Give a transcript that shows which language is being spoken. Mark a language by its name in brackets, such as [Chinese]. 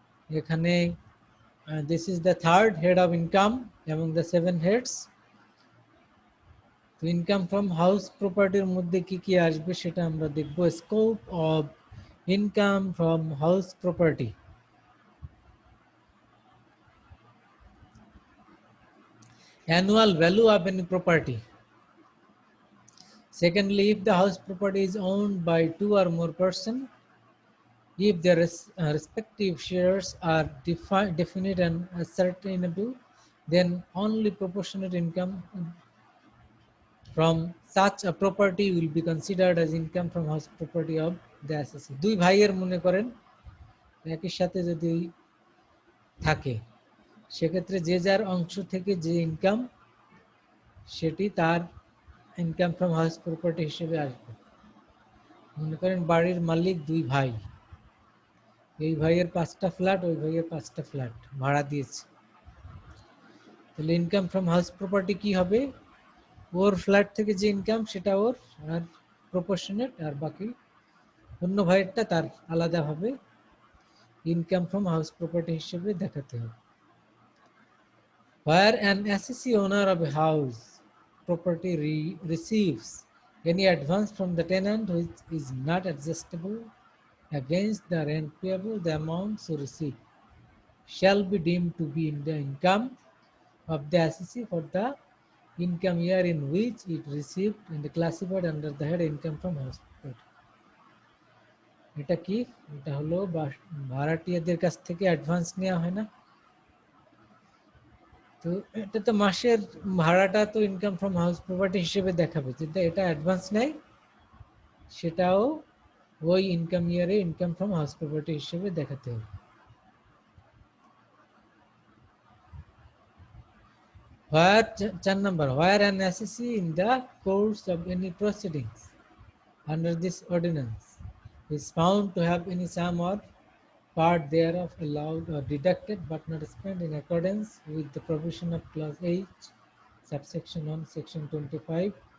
[English] এখানে this is the third head of income এবং the 7 heads. [Bangla] তো ইনকাম ফ্রম হাউস প্রপার্টির মধ্যে কি কি আসবে সেটা আমরা দেখব। [English] Scope of income from house property. Annual value of any property. Secondly, if the house property is owned by 2 or more persons, if their respective shares are definite and ascertainable, then only proportionate income from such a property will be considered as income from house property of the assessee. [Bangla] দুই ভাইয়ের মনে করেন একই সাথে যদি থাকে, সেক্ষেত্রে যে যার অংশ থেকে যে ইনকাম সেটি তার ইনকাম ফ্রম হাউস প্রপার্টি হিসেবে আসবে। মনে করেন বাড়ির মালিক দুই ভাই, এই ভাইয়ের 5টা ফ্ল্যাট, ওই ভাইয়ের 5টা ফ্ল্যাট ভাড়া দিয়েছে। তাহলে ইনকাম ফ্রম হাউস প্রপার্টি কি হবে? ওর ফ্ল্যাট থেকে যে ইনকাম সেটা ওর, আর প্রপোর্শনেট, আর বাকি অন্য ভাইয়েরটা তার আলাদাভাবে ইনকাম ফ্রম হাউস প্রপার্টি হিসেবে দেখাতে হবে। [English] Where an assessee owner of a house property receives any advance from the tenant which is not adjustable against the rent payable, the amount so received shall be deemed to be in the income of the assessee for the income year in which it received and classified under the head income from house property. [Bangla] এটা কি? এটা হলো ভাড়াটিয়াদের কাছ থেকে advance নেওয়া হয় না? তো এটা তো মাসের ভাড়াটা তো ইনকাম ফ্রম হাউস প্রপার্টি হিসেবে দেখাবে, যেটা এটা অ্যাডভান্স নেয় সেটাও ওই ইনকাম ইয়ারে ইনকাম ফ্রম হাউস প্রপার্টি হিসেবে দেখাতে হবে। [English] Where 4 number, where an assessee in the course of any proceedings under this ordinance is found to have any sum or part thereof allowed or deducted but not spent in accordance with the provision of clause H subsection 1 section 25,